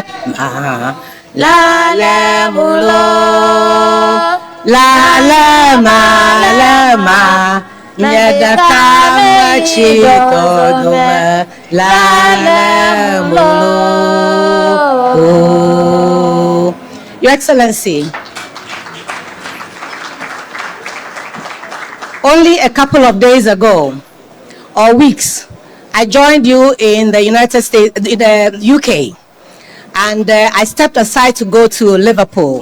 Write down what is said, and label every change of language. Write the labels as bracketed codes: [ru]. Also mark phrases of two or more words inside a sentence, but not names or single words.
[en] La le mulo, la le ma, nyedaka machito dume, la le mulo. Your Excellency, only a couple of days ago, or weeks, I joined you in the United States, in the UK, and I stepped aside to go to Liverpool.